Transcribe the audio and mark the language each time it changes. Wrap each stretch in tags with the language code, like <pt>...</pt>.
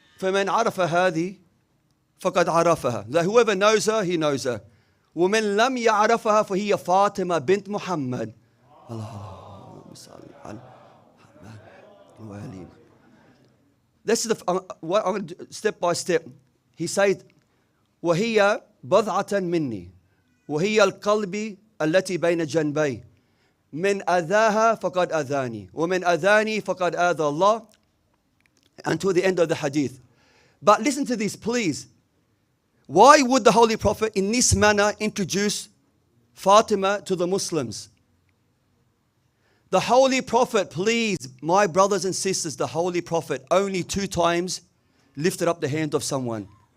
<ar>فَمَنْ عَرَفَ هَذِي فَقَدْ عَرَفَهَا.</ar> <en>That whoever knows her, he knows her.</en> <ar>وَمَنْ لَمْ يَعْرَفَهَا فَهِيَ فَاطِمَةٌ بِنْتُ مُحَمَّدٍ. اللهم صل على محمد وآله.</ar> <en>This is what I'm going to do, step by step. He said,</en> <ar>وَهِيَ بَضْعَةً مِنِّي وَهِيَ الْقَلْبِ التي بين جنبي من أذاها فقد أذاني ومن أذاني فقد آذى الله,</ar> <en>until the end of the hadith. But listen to this, please. Why would the Holy Prophet in this manner introduce Fatima to the Muslims? The Holy Prophet, please, my brothers and sisters, the Holy Prophet only 2 times lifted up the hand of someone.</en>